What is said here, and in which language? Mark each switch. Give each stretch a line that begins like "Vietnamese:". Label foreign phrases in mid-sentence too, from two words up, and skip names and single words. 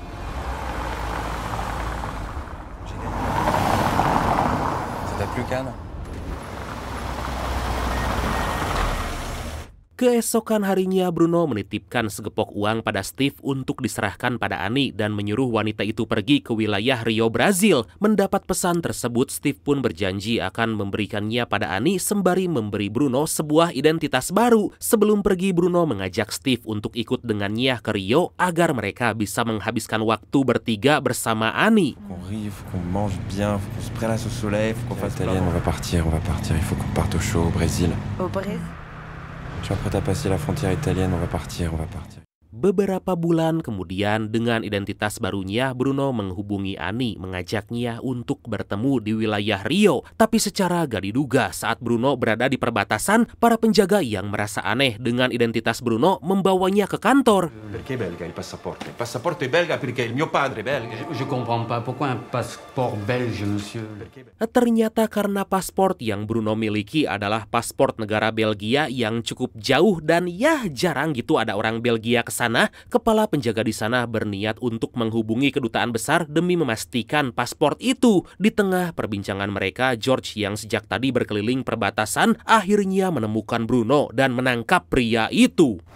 Indonesian: Keesokan harinya Bruno menitipkan segepok uang pada Steve untuk diserahkan pada Ani dan menyuruh wanita itu pergi ke wilayah Rio, Brazil. Mendapat pesan tersebut, Steve pun berjanji akan memberikannya pada Ani sembari memberi Bruno sebuah identitas baru. Sebelum pergi, Bruno mengajak Steve untuk ikut dengannya ke Rio agar mereka bisa menghabiskan waktu bertiga bersama Ani.
French: Qu'on rit, faut qu'on mange bien, faut qu'on se prélasse au soleil, faut qu'on fasse italienne, on va partir, il faut qu'on parte au chaud au Brésil. Au Brésil? Je suis prêt à passer la frontière italienne, on va partir. Beberapa bulan kemudian, dengan identitas barunya, Bruno menghubungi Ani, mengajaknya untuk bertemu di wilayah Rio. Tapi secara gak diduga, saat Bruno berada di perbatasan, para penjaga yang merasa aneh dengan identitas Bruno membawanya ke kantor.
Italian: Perché belga il passaporto? Il passaporto è belga perché il mio padre è belga.
French: Je comprends pas pourquoi un passeport belge, monsieur.
Indonesian: Ternyata karena paspor yang Bruno miliki adalah paspor negara Belgia yang cukup jauh dan ya jarang gitu ada orang Belgia ke sana. sana, kepala penjaga di sana berniat untuk menghubungi kedutaan besar demi memastikan paspor itu. Di tengah perbincangan mereka, George yang sejak tadi berkeliling perbatasan akhirnya menemukan Bruno dan menangkap pria itu.